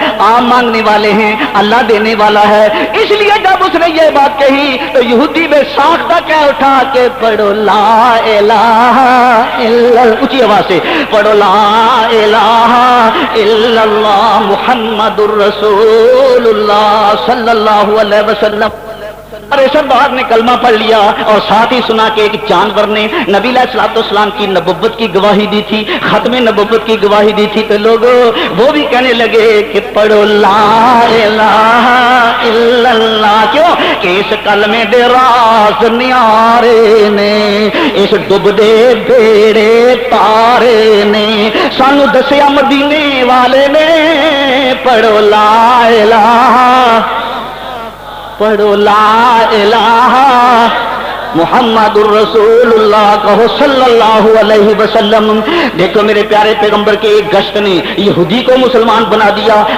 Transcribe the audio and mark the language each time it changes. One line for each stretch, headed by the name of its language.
Urdu: آپ مانگنے والے ہیں, اللہ دینے والا ہے. اس لیے جب اس نے یہ بات کہی تو یہودی میں ساختہ کہہ اٹھا کے پڑھو لا الہ الا اللہ, اونچی آواز سے پڑھو لا الہ الا اللہ محمد الرسول اللہ صلی اللہ علیہ وسلم. ارشد بہار نے کلمہ پڑھ لیا اور ساتھ ہی سنا کہ ایک جانور نے نبی علیہ الصلوۃ والسلام کی نبوت کی گواہی دی تھی, ختم نبوت کی گواہی دی تھی. تو لوگ وہ بھی کہنے لگے کہ پڑھو لا الہ الا اللہ.
Punjabi: کیوں کہ اس کلمے دے راز نیارے نے, اس ڈب دے بیڑے تارے نے سانو دسیا مدینے والے نے.
Arabic: پڑھو لا الہ, پڑھو لا الہ محمد الرسول اللہ کہو صلی اللہ علیہ وسلم.
Urdu: دیکھو میرے پیارے پیغمبر کے ایک گشت نے یہودی کو مسلمان بنا دیا.